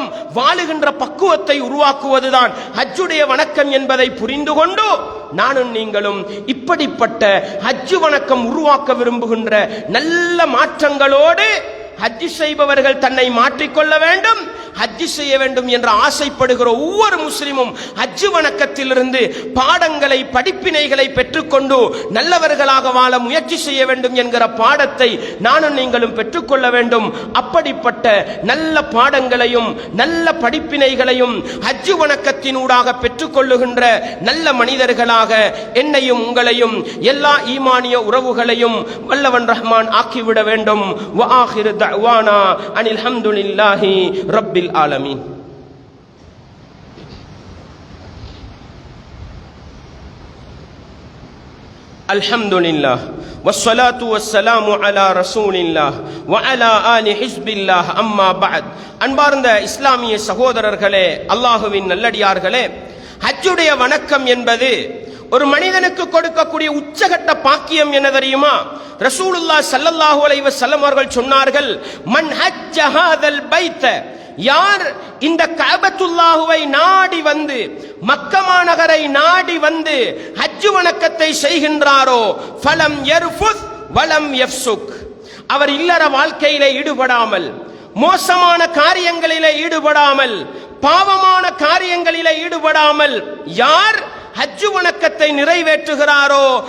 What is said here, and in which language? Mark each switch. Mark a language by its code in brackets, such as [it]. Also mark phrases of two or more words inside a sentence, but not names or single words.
[ta] வாழுகின்ற பக்குவத்தை உருவாக்குவதுதான் ஹஜ்ஜுடைய வணக்கம் என்பதை புரிந்து கொண்டு நானும் நீங்களும் இப்படிப்பட்ட ஹஜ்ஜு வணக்கம் உருவாக்க விரும்புகின்ற நல்ல மாற்றங்களோடு ஹஜ் செய்பவர்கள் தன்னை மாற்றிக்கொள்ள வேண்டும், ஹஜ் செய்ய வேண்டும் என்று ஆசைப்படுகிற ஒவ்வொரு முஸ்லிமும் ஹஜ் வணக்கத்திலிருந்து பாடங்களை, படிப்பினைகளை பெற்றுக்கொண்டு நல்லவர்களாக வாழ முயற்சி செய்ய வேண்டும் என்கிற பாடத்தை நானும் நீங்களும் பெற்றுக்கொள்ள வேண்டும். அப்படிப்பட்ட நல்ல பாடங்களையும் நல்ல படிப்பினைகளையும் ஹஜ் வணக்கத்தினூடாக பெற்றுக்கொள்ளுகின்ற நல்ல மனிதர்களாக என்னையும் உங்களையும் எல்லா ஈமானிய உறவுகளையும் வல்லவன் ரஹ்மான் ஆக்கிவிட வேண்டும். [ar] வஆகிரு دعوانا أن الحمد لله رب العالمين. الحمد لله والصلاة والسلام على رسول الله وعلى آل حزب الله أما بعد. [ta] அன்பார்ந்த இஸ்லாமிய சகோதரர்களே, அல்லாஹுவின் நல்லடியார்களே, ஹஜ்ஜுடைய வணக்கம் என்பது ஒரு மனிதனுக்கு கொடுக்கக்கூடிய உச்சகட்ட பாக்கியம் என்ன தெரியுமா? ரசூலுல்லாஹ் [ar] صلى الله عليه وسلم [ta] அவர்கள் சொன்னார்கள், [ar] من حج هذا البيت, [ta] யார் இந்த கஅபத்துல்லாஹுவை நாடி வந்து, மக்கா மாநகரை நாடி வந்து ஹஜ் வணக்கத்தை செய்கின்றாரோ, [ar] فلم يرفث ولم يفسق, [ta] அவர் இல்லற வாழ்க்கையிலே ஈடுபடாமல், மோசமான காரியங்களிலே ஈடுபடாமல், பாவமான காரியங்களிலே ஈடுபடாமல் யார் ஹஜ் வணக்கத்தை நிறைவேற்றுகிறாரோ,